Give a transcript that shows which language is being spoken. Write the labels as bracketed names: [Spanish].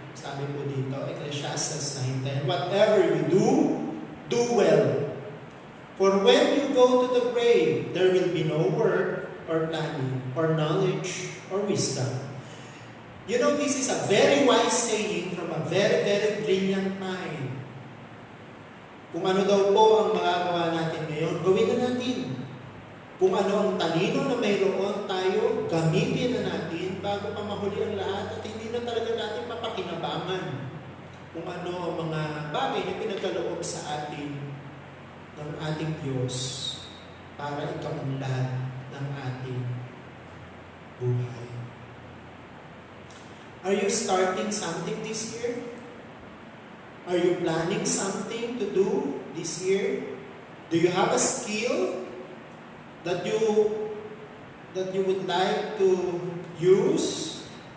[Filipino] Sabi po dito, [English] Ecclesiastes 9:10, whatever you do well. For when you go to the grave, there will be no work or planning or knowledge or wisdom. You know, this is a very wise saying from a very, very brilliant mind. [Filipino] Kung ano daw po ang magagawa natin ngayon, gawin na natin. Kung ano ang talino na mayroon tayo, gamitin na natin bago pa mahuli ang lahat at hindi na talaga natin mapakinabangan kung ano ang mga bagay na pinagkaloob sa atin ng ating Diyos para ikaunlad ng ating buhay. [English] Are you starting something this year? Are you planning something to do this year? Do you have a skill that you would like to use?